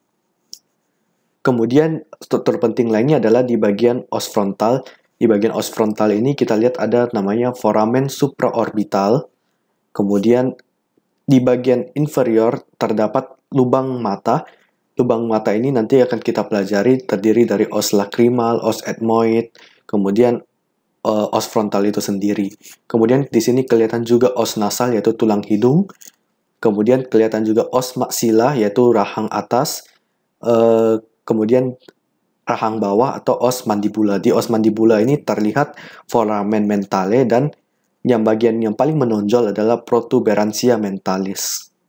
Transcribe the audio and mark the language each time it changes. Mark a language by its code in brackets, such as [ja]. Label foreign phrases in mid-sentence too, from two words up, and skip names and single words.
[id] Kemudian struktur penting lainnya adalah di bagian os frontal. Di bagian os frontal ini kita lihat ada namanya foramen supraorbital. Kemudian di bagian inferior terdapat lubang mata. Lubang mata ini nanti akan kita pelajari terdiri dari os lacrimal, os ethmoid, kemudian os frontal itu sendiri. Kemudian di sini kelihatan juga os nasal yaitu tulang hidung. Kemudian kelihatan juga os maxilla yaitu rahang atas. Kemudian rahang bawah atau os mandibula. Di os mandibula ini terlihat foramen mentale, dan yang bagian yang paling menonjol adalah protuberantia mentalis.